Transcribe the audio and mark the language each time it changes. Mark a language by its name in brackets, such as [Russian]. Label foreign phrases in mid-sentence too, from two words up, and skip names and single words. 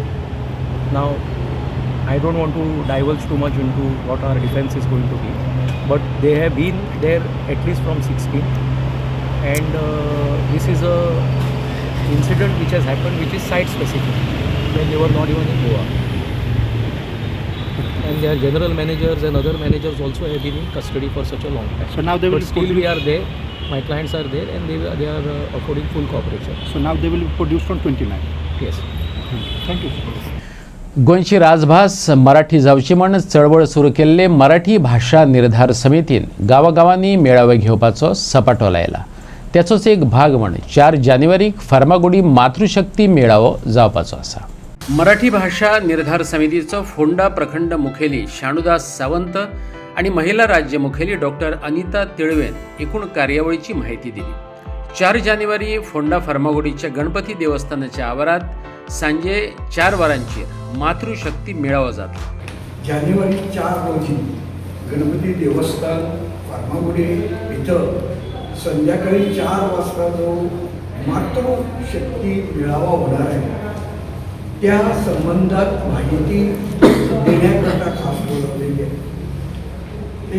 [English] Now, I don't want to divulge too much into what our defense is going to be, but they have been there at least from 16, and this is a incident which has happened which is site specific when they were not even in Goa, and their general managers and other managers also have been in custody for such a long time. So now they will but still we are there, my clients are there, and they are affording full cooperation. So now they will be produced on 29. Yes. Thank you. [Konkani] गोंयची राजभास मराठी जावची म्हण चळवळ सुरू केल्ले मराठी भाषा निर्धार समितीन गांवागांवांनी मेळावे घेवपाचो सपाटो लायला. त्याचोच एक भाग म्हण 4 जानेवारीक फार्मागुडी मातृशक्ती मेळावो जावपाचो आसा. मराठी भाषा निर्धार समितीचो फोंडा प्रखंड मुखेली शाणुदास सावंत आणि महिला राज्य मुखेली डॉक्टर अनिता तिळवेन एकूण कार्यावळीची माहिती दिली. 4 जानेवारी फोंडा फार्मागुडीच्या गणपती देवस्थानाच्या आवारात सांजे 4 वरांचेर मातृशक्ती मेळावा जातलो. [Marathi] जानेवारी 4 रोजी गणपती देवस्थान फार्मागुडी इथं संध्याकाळी 4 वाजता जो मातृशक्ती मेळावा होणार आहे त्या संबंधात माहिती देण्याकरता खास बोलवलेली आहे.